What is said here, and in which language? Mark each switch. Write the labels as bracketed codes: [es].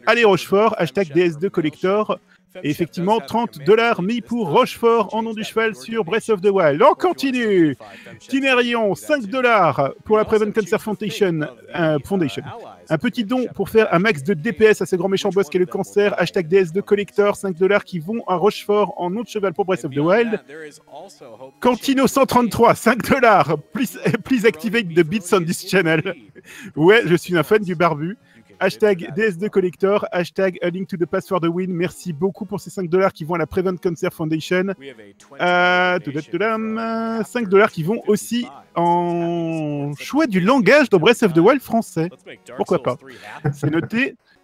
[fr] Allez Rochefort, hashtag DS2 Collector. Et effectivement, 30$ mis pour Rochefort en nom du cheval sur Breath of the Wild. On continue. Tinerion, 5$ pour la Preven Cancer Foundation. Un petit don pour faire un max de DPS à ce grand méchant boss qu'est le cancer. Hashtag DS2 Collector, 5$ qui vont à Rochefort en nom de cheval pour Breath of the Wild. Cantino 133, 5$. [en] Please activate the beats on this channel. [fr] Ouais, je suis un fan du barbu. Hashtag DS2 Collector, hashtag A Link to the Past for the Win. Merci beaucoup pour ces 5$ qui vont à la Preven Cancer Foundation. 5$ qui vont aussi en choix du langage dans Breath of the Wild français. Pourquoi pas? C'est noté.